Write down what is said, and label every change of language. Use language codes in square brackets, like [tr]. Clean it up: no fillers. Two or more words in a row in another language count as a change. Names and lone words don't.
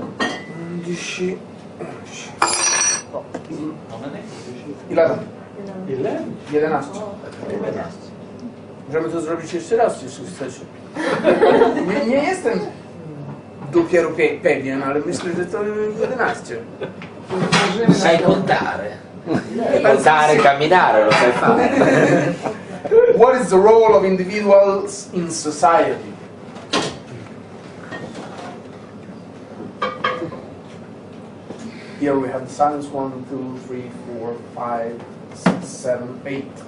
[en] How many? 11. 11. [pl] Możemy to zrobić jeszcze raz, jeśli chcecie. Nie jestem dopiero pewien, ale myślę, że to 11. [it] Sai contare. Contare e camminare, lo sai fare. [en] What is the role of individuals in society? Here we have the silence 1, 2, 3, 4, 5, 6, 7, 8.